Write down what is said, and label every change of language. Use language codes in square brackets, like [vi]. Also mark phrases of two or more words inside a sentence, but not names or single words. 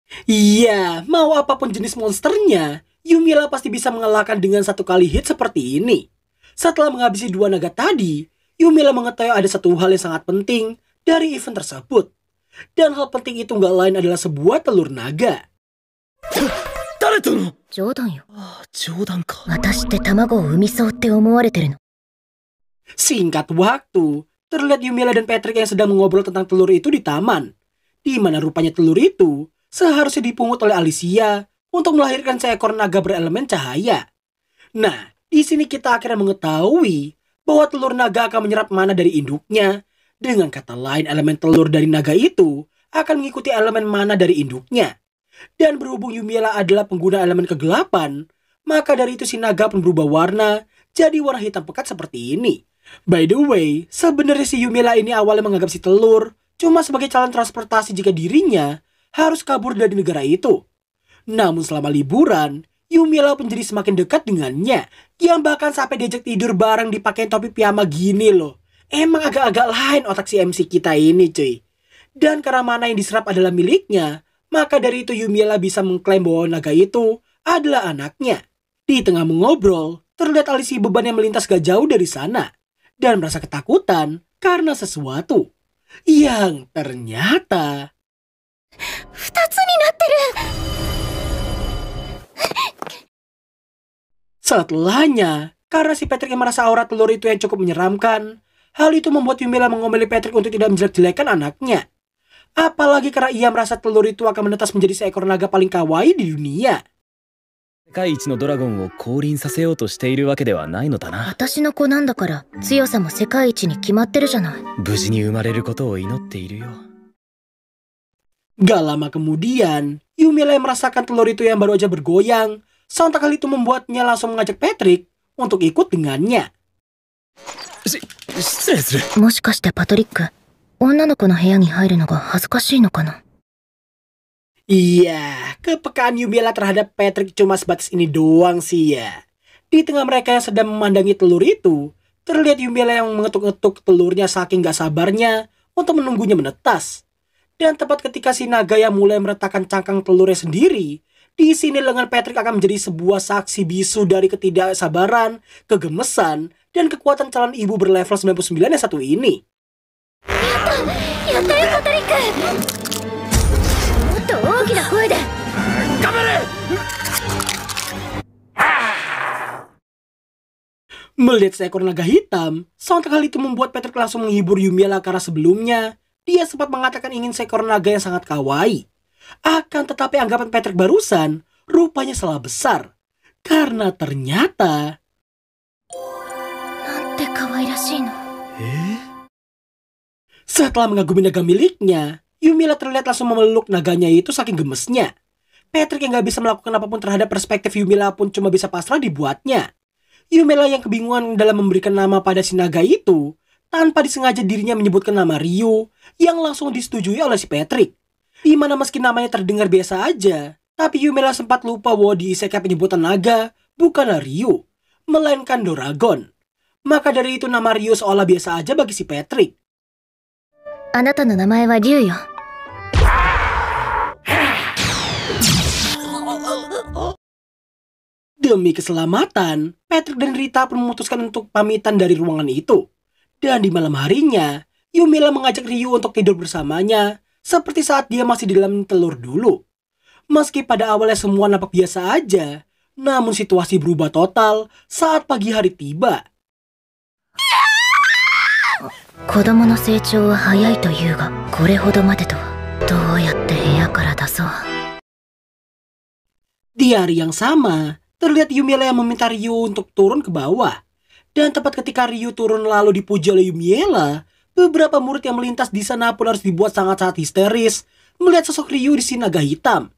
[id] Iya, mau apapun jenis monsternya, Yumiela pasti bisa mengalahkan dengan satu kali hit seperti ini. Setelah menghabisi 2 naga tadi, Yumiela mengetahui ada satu hal yang sangat penting dari event tersebut. Dan hal penting itu nggak lain adalah sebuah telur naga. [ja] 誰との冗談よ。冗談か。私って卵を産みそうって思われてるの。 [id] Singkat waktu, terlihat Yumiela dan Patrick yang sedang mengobrol tentang telur itu di taman. Di mana rupanya telur itu seharusnya dipungut oleh Alicia untuk melahirkan seekor naga berelemen cahaya. Nah, di sini kita akhirnya mengetahui bahwa telur naga akan menyerap mana dari induknya. Dengan kata lain, elemen telur dari naga itu akan mengikuti elemen mana dari induknya. Dan berhubung Yumiela adalah pengguna elemen kegelapan, maka dari itu si naga pun berubah warna jadi warna hitam pekat seperti ini. [en] By the way, [id] sebenarnya si Yumiela ini awalnya menganggap si telur cuma sebagai calon transportasi jika dirinya harus kabur dari negara itu. Namun selama liburan, Yumiela pun jadi semakin dekat dengannya, yang bahkan sampai diajak tidur bareng dipakai topi piyama gini loh. Emang agak-agak lain otak si MC kita ini cuy. Dan karena mana yang diserap adalah miliknya, maka dari itu Yumiela bisa mengklaim bahwa naga itu adalah anaknya. Di tengah mengobrol, terlihat Alicia beban yang melintas gak jauh dari sana. Dan merasa ketakutan karena sesuatu yang ternyata... [ja] 2 つになってる。 [id] Setelahnya, karena si Patrick yang merasa aura telur itu yang cukup menyeramkan, hal itu membuat Yumiela mengomeli Patrick untuk tidak menjelek-jelekan anaknya. Apalagi karena ia merasa telur itu akan menetas menjadi seekor naga paling kawaii di dunia. [ja] 世界一のドラゴンを降臨させようとしているわけではないのだな。私の子なんだから強さも世界一に決まってるじゃない。無事に生まれることを祈っているよ。 [id] Gak lama kemudian, Yumiela yang merasakan telur itu yang baru aja bergoyang, sontak hal itu membuatnya langsung mengajak Patrick untuk ikut dengannya. [ja] 失礼する。もしかしてパトリック、女の子の部屋に入るのが恥ずかしいのかな。 [id] Iya, kepekaan Yumiela terhadap Patrick cuma sebatas ini doang sih ya. Di tengah mereka yang sedang memandangi telur itu, terlihat Yumiela yang mengetuk-ngetuk telurnya saking gak sabarnya untuk menunggunya menetas. Dan tepat ketika si naga yang mulai meletakkan cangkang telurnya sendiri, di sini lengan Patrick akan menjadi sebuah saksi bisu dari ketidaksabaran, kegemesan, dan kekuatan calon ibu berlevel 99 yang satu ini. [ja] やったよパトリック。もっと大きな声で。 [id] Melihat seekor naga hitam, sontak hal itu membuat Patrick langsung menghibur Yumiela karena sebelumnya dia sempat mengatakan ingin seekor naga yang sangat kawaii. Akan tetapi anggapan Patrick barusan rupanya salah besar. Karena ternyata... [ja] なんて可愛らしいの。 [id] Setelah mengagumi naga miliknya, Yumiela terlihat langsung memeluk naganya itu saking gemesnya. Patrick yang gak bisa melakukan apapun terhadap perspektif Yumiela pun cuma bisa pasrah dibuatnya. Yumiela yang kebingungan dalam memberikan nama pada si naga itu, tanpa disengaja dirinya menyebutkan nama Ryu yang langsung disetujui oleh si Patrick. Di mana meski namanya terdengar biasa aja, tapi Yumiela sempat lupa bahwa di isekai penyebutan naga bukanlah Ryu, melainkan Doragon. Maka dari itu nama Ryu seolah biasa aja bagi si Patrick. [ja] あなたの名前はリュウよ。 [id] Demi keselamatan, Patrick dan Rita pun memutuskan untuk pamitan dari ruangan itu. Dan di malam harinya, Yumiela mengajak Ryu untuk tidur bersamanya, seperti saat dia masih di dalam telur dulu. Meski pada awalnya semua nampak biasa aja, namun situasi berubah total saat pagi hari tiba. [ja] 子供の成長は早いというが、これほどまでとは。どうやって部屋から出そう。 [id] Di hari yang sama, terlihat Yumiela yang meminta Ryu untuk turun ke bawah. Dan tepat ketika Ryu turun lalu dipuji oleh Yumiela, beberapa murid yang melintas di sana pun harus dibuat sangat-sangat histeris melihat sosok Ryu di si naga hitam.